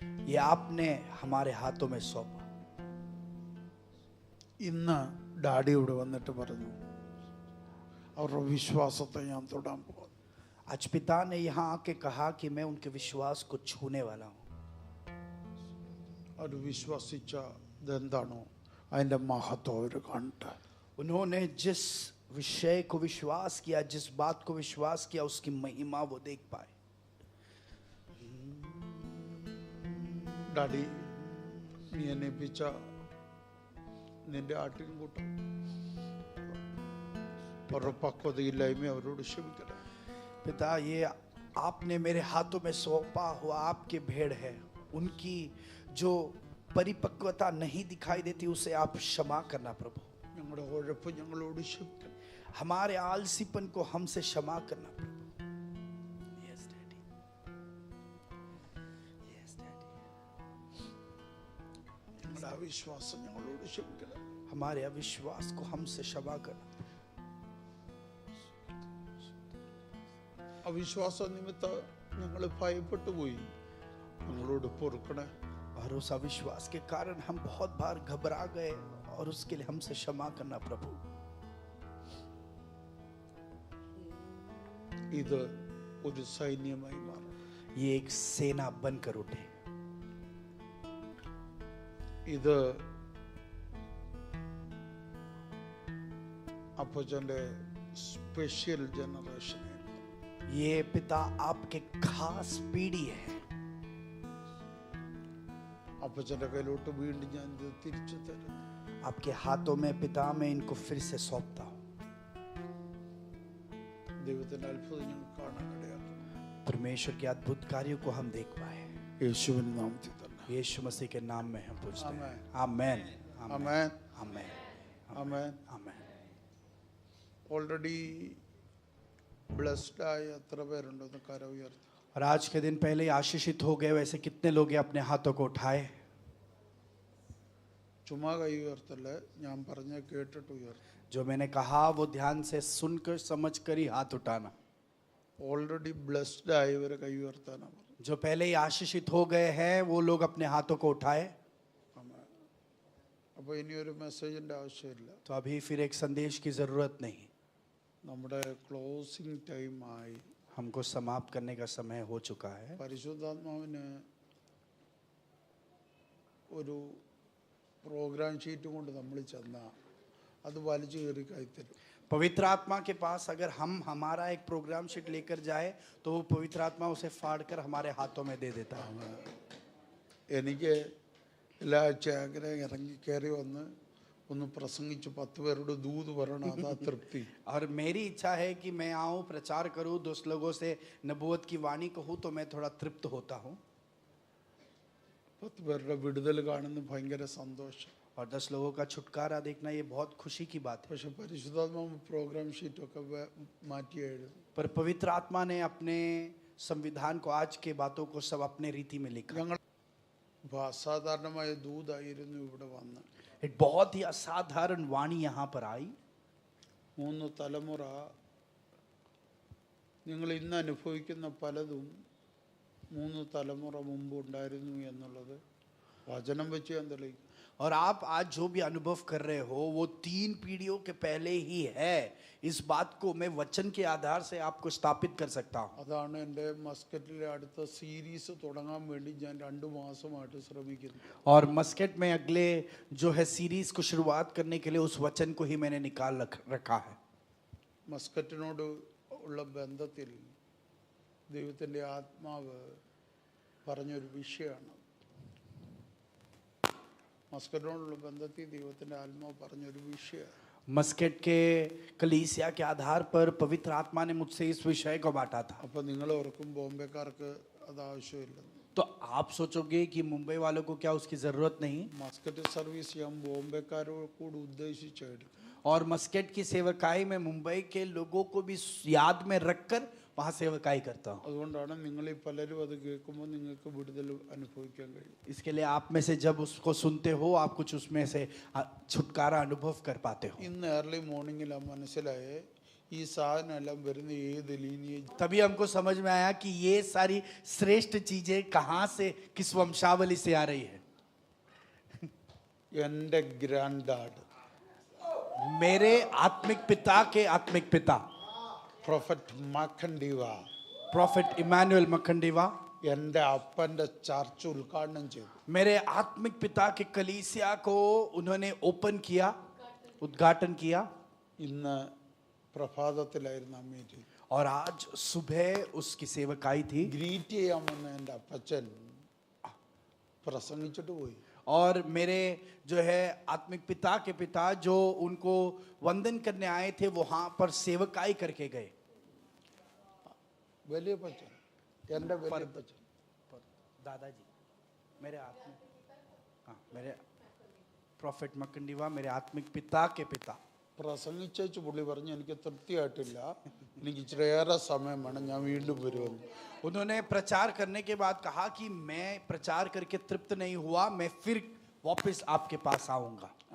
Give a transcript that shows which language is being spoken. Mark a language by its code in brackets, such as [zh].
[hi] ये आपने हमारे हाथों में सौंपा. [ml] ഇന്ന് ഡാഡി ഇവിടെ വന്നിട്ട് പറഞ്ഞു, അവരുടെ വിശ്വാസത്തെ ഞാൻ തൊടാൻ പോകുന്നു. [hi] आज पिता ने यहाँ आके कहा कि मैं उनके विश्वास को छूने वाला हूँ. [ml] അവർ വിശ്വസിച്ച ഇതെന്താണോ അതിൻ്റെ മഹത്വം അവർ കണ്ട്. [hi] उन्होंने जिस विषय को विश्वास किया, जिस बात को विश्वास किया, उसकी महिमा वो देख पाए. [ml] ഡാഡി, നീ എന്നെ ഏൽപ്പിച്ച നിന്റെ ആട്ടിൻകൂട്ടം അവരുടെ പക്വതയില്ലായ്മ അവരോട് ക്ഷമിക്കണം. [hi] पिता, ये आपने मेरे हाथों में सौंपा हुआ आपके भेड़ है, उनकी जो परिपक्वता नहीं दिखाई देती उसे आप क्षमा करना प्रभु. [ml] ഞങ്ങളുടെ ഉഴപ്പ് ഞങ്ങളോട് ക്ഷമിക്കണം. [hi] हमारे आलसीपन को हमसे क्षमा करना प्रभु. [en] Yes, Daddy. Yes, Daddy. [ml] ഞങ്ങളുടെ അവിശ്വാസം ഞങ്ങളോട് ക്ഷമിക്കണം. [hi] हमारे अविश्वास को हमसे क्षमा करना. [ml] അവിശ്വാസ നിമിത്തം ഞങ്ങൾ ഭയപ്പെട്ടു പോയി, ഞങ്ങളോട് പൊറുക്കണേ. [hi] और उस अविश्वास के कारण हम बहुत बार घबरा गए और उसके लिए हमसे क्षमा करना प्रभु. [ml] ഇത് ഒരു സൈന്യമായി മാറും. [hi] ये एक सेना बनकर उठे. [ml] ഇത് അപ്പച്ചന്റെ സ്പെഷ്യൽ ജനറേഷൻ. [hi] ये पिता आपके खास पीढ़ी है. [ml] അപ്പച്ചന്റെ കയ്യിലോട്ട് വീണ്ടും ഞാൻ ഇത് തിരിച്ചു തരും. [hi] आपके हाथों में पिता मैं इनको फिर से सौंपता हूँ. [ml] ദൈവത്തിന്റെ അത്ഭുതം ഞങ്ങൾ കാണാൻ ഇടയാക്കും. [hi] परमेश्वर के अद्भुत कार्यों को हम देख पाए. [ml] യേശുവിന്റെ നാമത്തിൽ തന്നെ. [hi] यीशु मसीह के नाम में हम पूछते हैं. [ml] ആമേൻ. [hi] आमेन. [ml] ആമേൻ. [hi] आमेन. [ml] ആമേൻ. [hi] आमेन. [en] already blessed [ml] ആയ എത്ര പേരുണ്ടെന്ന് കര ഉയർത്തി. [hi] और आज के दिन पहले ही आशीषित हो गए, वैसे कितने लोग हैं अपने हाथों को उठाए? [ml] ചുമ്മാ കൈ ഉയർത്തല്ലേ, ഞാൻ പറഞ്ഞ കേട്ടിട്ട് ഉയർത്തി. [hi] जो मैंने कहा वो ध्यान से सुनकर समझकर ही हाथ उठाना. [en] already blessed [ml] ആയവരെ കൈ ഉയർത്താനാ പറഞ്ഞു. [hi] जो पहले ही आशीषित हो गए हैं वो लोग अपने हाथों को उठाए. [ml] അപ്പൊ ഇനി ഒരു മെസ്സേജിന്റെ ആവശ്യമില്ല. [hi] तो अभी फिर एक संदेश की जरूरत नहीं. [ml] നമ്മുടെ [en] closing time [ml] ആയി. [hi] हमको समाप्त करने का समय हो चुका है. [ml] പരിശുദ്ധാത്മാവിന് ഒരു പ്രോഗ്രാം ഷീറ്റ് കൊണ്ട് നമ്മൾ ചെന്നാൽ അത് വലിച്ചു കയറി കൈത്തരും. [hi] पवित्र आत्मा के पास अगर हम हमारा एक प्रोग्राम शीट लेकर जाए तो वो पवित्र आत्मा उसे फाड़ कर हमारे हाथों में दे देता है. [ml] എനിക്ക് എല്ലാ ആഴ്ച ഇറങ്ങി കയറി വന്ന് ഒന്ന് പ്രസംഗിച്ച് 10 പേരോട് ദൂത് പറയണം, അതാ തൃപ്തി. [hi] और मेरी इच्छा है कि मैं आऊँ, प्रचार करूँ, 10 लोगों से नबूवत की वाणी कहूँ तो मैं थोड़ा तृप्त होता हूँ. [ml] 10 പേരുടെ വിടുതൽ കാണുന്ന ഭയങ്കര സന്തോഷം. [hi] और 10 लोगों का छुटकारा देखना ये बहुत खुशी की बात है. [ml] പക്ഷെ പരിശുദ്ധാത്മാവ് പ്രോഗ്രാം ഷീറ്റൊക്കെ മാറ്റി എഴുതും. [hi] पर पवित्र आत्मा ने अपने संविधान को, आज के बातों को सब अपने रीति में लिखा. [ml] ഞങ്ങൾ അസാധാരണമായ ദൂതായിരുന്നു ഇവിടെ വന്ന്. [hi] एक बहुत ही असाधारण वाणी यहाँ पर आई. [ml] 3 തലമുറ നിങ്ങൾ ഇന്ന് അനുഭവിക്കുന്ന പലതും 3 തലമുറ മുമ്പ് ഉണ്ടായിരുന്നു എന്നുള്ളത് വചനം വെച്ച് ഞാൻ തെളിയിക്കും. [hi] और आप आज जो भी अनुभव कर रहे हो वो 3 पीढ़ियों के पहले ही है. इस बात को मैं वचन के आधार से आपको स्थापित कर सकता हूँ. [ml] അതാണ് എൻ്റെ മസ്കറ്റിലെ അടുത്ത സീരീസ് തുടങ്ങാൻ വേണ്ടി ഞാൻ 2 മാസമായിട്ട് ശ്രമിക്കുന്നു. [hi] और मस्केट में अगले जो है सीरीज को शुरुआत करने के लिए उस वचन को ही मैंने निकाल रखा है. [ml] മസ്കറ്റിനോട് ഉള്ള ബന്ധത്തിൽ ദൈവത്തിൻ്റെ ആത്മാവ് പറഞ്ഞൊരു വിഷയമാണ്. മസ്കറ്റിനോടുള്ള ബന്ധത്തിൽ ദൈവത്തിൻ്റെ ആത്മാവ് പറഞ്ഞൊരു വിഷയമാണ്. [hi] मस्केट के कलीसिया के आधार पर पवित्र आत्मा ने मुझसे इस विषय को बांटा था. [ml] അപ്പോൾ നിങ്ങൾ ഓർക്കും ബോംബെക്കാർക്ക് അത് ആവശ്യമില്ല. [hi] तो आप सोचोगे कि मुंबई वालों को क्या उसकी जरूरत नहीं. [ml] മസ്കറ്റ് സർവീസ് ഞാൻ ബോംബെക്കാരോട് കൂടി ഉദ്ദേശിച്ചെടുക്കും. [hi] और मस्केट की सेवकाई में मुंबई के लोगों को भी याद में रखकर वहां सेवकाई करता हूँ। [ml] അതുകൊണ്ടാണ് നിങ്ങൾ ഈ പലരും അത് കേൾക്കുമ്പോൾ നിങ്ങൾക്ക് വിടുതൽ അനുഭവിക്കാൻ കഴിയും. [hi] इसके लिए आप में से जब उसको सुनते हो आप कुछ उसमें से छुटकारा अनुभव कर पाते हो। [ml] ഇന്ന് [en] early മോർണിംഗിലാണ് [ml] മനസ്സിലായേ ഈ സാധനം എല്ലാം വരുന്ന ഏത് ലീനിയേജ്. [hi] तभी हमको समझ में आया कि ये सारी श्रेष्ठ चीजें कहाँ से, किस वंशावली से आ रही है। [ml] എൻ്റെ [en] granddad [hi] मेरे आत्मिक पिता के आत्मिक पिता [ml] പ്രൊഫറ്റ് മഖണ്ഡിവ [hi] प्रॉफिट इमानुएल मखंडीवा [ml] എൻ്റെ അപ്പൻ്റെ ചർച്ച് ഉദ്ഘാടനം ചെയ്തു. [hi] मेरे आत्मिक पिता के कलीसिया को उन्होंने ओपन किया, उद्घाटन किया। [ml] ഇന്ന് പ്രഭാതത്തിലായിരുന്നു ആ മീറ്റിംഗ്. [hi] और आज सुबह उसकी सेवकाई थी [ml] ഗ്രീറ്റ് ചെയ്യാൻ വന്ന എൻ്റെ അപ്പച്ചൻ പ്രസംഗിച്ചിട്ട് പോയി. [hi] और मेरे जो है आत्मिक पिता के पिता जो उनको वंदन करने आए थे वहां पर सेवकाई करके गए। [ml] വലിയ പച്ചൻ എൻ്റെ വലിയ പച്ചൻ [hi] दादाजी मेरे आत्मिक, हाँ मेरे प्रॉफिट मकंडीवा मेरे आत्मिक पिता के पिता [ml] പ്രസംഗിച്ചു പുള്ളി പറഞ്ഞു എനിക്ക് തൃപ്തിയായിട്ടില്ല, എനിക്ക് ഇച്ചിരിയേറെ സമയം വേണം, ഞാൻ വീണ്ടും വരുമെന്ന്. [hi] उन्होंने प्रचार करने के बाद कहा कि मैं प्रचार करके तृप्त नहीं हुआ, मैं फिर वापस आपके पास आऊंगा।